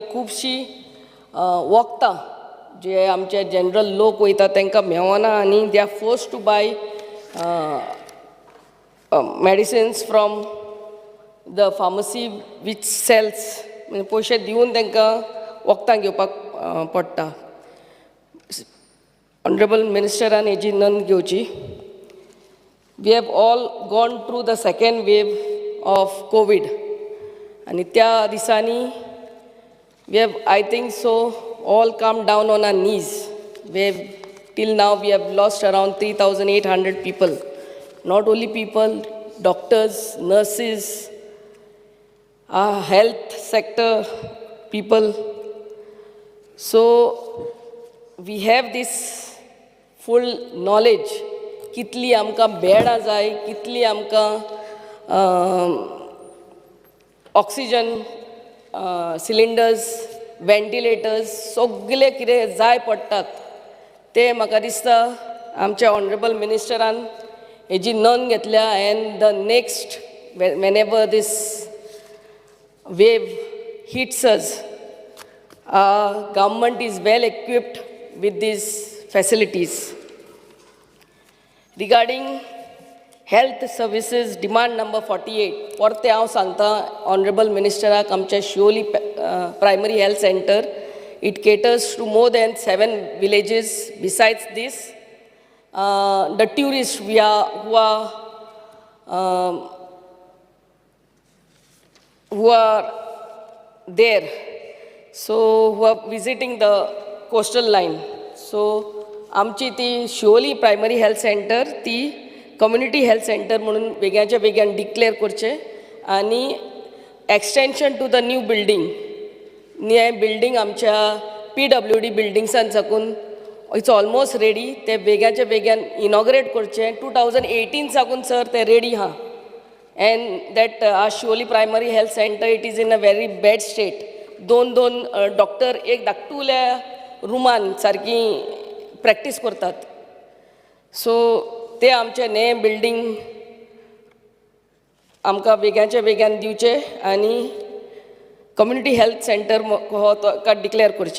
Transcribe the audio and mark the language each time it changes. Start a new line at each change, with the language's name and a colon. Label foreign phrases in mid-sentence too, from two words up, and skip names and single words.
Konkani: खूबशी वखदां जे आमचे जनरल लोक वयता तांकां मेवना आनी
English: they are force to buy medicines from the pharmacy which sells
Konkani: म्हणजे पयशे दिवन तांकां वखदां घेवपाक पडटा.
English: honourable minister
Konkani: हेजी नोंद घेवची.
English: we have all gone through the second wave of Covid
Konkani: आनी त्या दिसांनी
English: we have, I think so, all come down on our knees. Till now we have lost around 3,800 people. Not only people, doctors, nurses, health sector people. So we have this full knowledge.
Konkani: कितली आमकां बेडां जाय, कितली आमकां
English: oxygen cylinders,
Konkani: वेंटिलेटर्स सगळे कितें जाय पडटात ते म्हाका दिसता आमच्या
English: honourable minister
Konkani: हेजी नोंद घेतल्या.
English: and the next whenever this wave hits us, government is well equipped with these facilities. regarding health services demand number 48
Konkani: परते हांव सांगता
English: honourable minister आमच्या Shivoli primary health centre it caters to more than 7 villages. Besides this, the tourists who are there, so who are visiting the coastal line.
Konkani: So आमची ती शिवोली प्रायमरी हेल्थ सेंटर ती कम्युनिटी हेल्थ सेंटर म्हणून वेगळ्याच्या वेगळ्यान डिक्लेअर करचे आनी
English: extension to the new building.
Konkani: हें बिल्डींग आमच्या PWD बिल्डिंग्सान साकून
English: it's almost ready.
Konkani: ते वेगळ्याच्या वेगळ्यान इनॉग्रेट करचें. 2018 साकून सर ते रेडी आहा.
English: and that Shivoli primary health centre it is in a very bad state.
Konkani: दोन डॉक्टर एक धाकटुल्या रुमान सारकी प्रॅक्टीस करतात. सो ते आमचे नये बिल्डींग आमकां वेगळ्याच्या वेगळ्यान दिवचे आनी कम्युनिटी हेल्थ सेंटर हो ताका डिक्लेअर करचे.